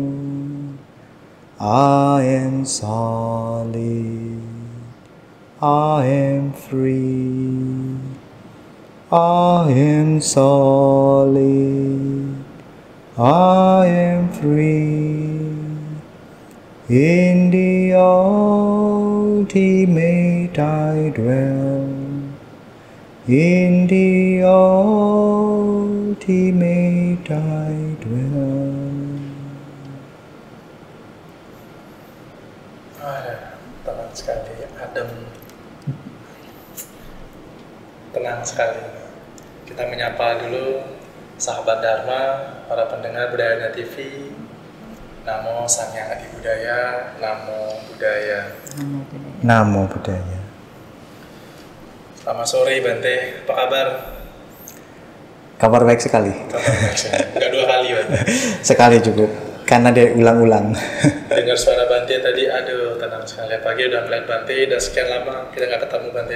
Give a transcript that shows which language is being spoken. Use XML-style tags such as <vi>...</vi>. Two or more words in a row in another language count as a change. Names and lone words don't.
<en>I am solid, I am free, I am solid, I am free, in the ultimate I dwell, in the ultimate I dwell.</en> <id>Tenang sekali, adem, tenang sekali. Kita menyapa dulu sahabat Dharma, para pendengar Budayana TV.</id> <pi>Namo Sang Hyang Adi Budaya, Namo Buddhaya. Namo Buddhaya.</pi> <id>Selamat sore Bante, apa kabar? Kabar baik sekali. Kabar baik sekali. Enggak dua kali Bante. Sekali cukup, karena dia ulang-ulang. Dengar suara Bante tadi, aduh tenang sekali. Pagi udah ngeliat Bante, udah sekian lama kita nggak ketemu Bante.</id>